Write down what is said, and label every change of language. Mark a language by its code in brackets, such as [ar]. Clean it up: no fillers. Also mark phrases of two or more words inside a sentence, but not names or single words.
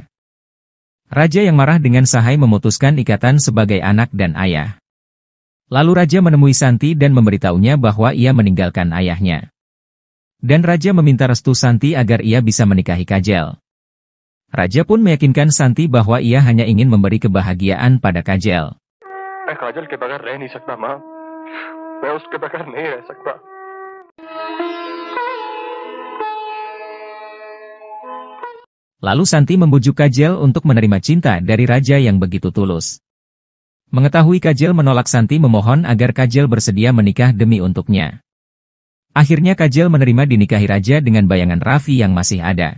[id] Raja yang marah dengan Sahai memutuskan ikatan sebagai anak dan ayah. Lalu raja menemui Santi dan memberitahunya bahwa ia meninggalkan ayahnya. Dan raja meminta restu Santi agar ia bisa menikahi Kajel. Raja pun meyakinkan Santi bahwa ia hanya ingin memberi kebahagiaan pada Kajel. [hi] काजल के बगैर रह नहीं सकता माँ मैं उसके बगैर नहीं रह सकता [id] Lalu Santi membujuk Kajel untuk menerima cinta dari raja yang begitu tulus. Mengetahui Kajel menolak, Santi memohon agar Kajel bersedia menikah demi untuknya. Akhirnya Kajel menerima dinikahi raja dengan bayangan Raffi yang masih ada.